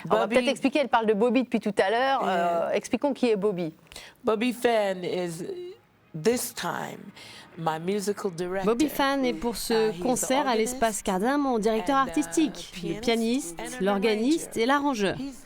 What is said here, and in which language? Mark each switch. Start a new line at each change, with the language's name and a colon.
French: On va peut-être expliquer, elle parle de Bobby depuis tout à l'heure. Expliquons qui est Bobby.
English: Bobby Fan is this time my musical director.
French: Bobby Fan est pour ce concert à l'Espace Cardin mon directeur artistique, le pianiste, l'organiste et l'arrangeur.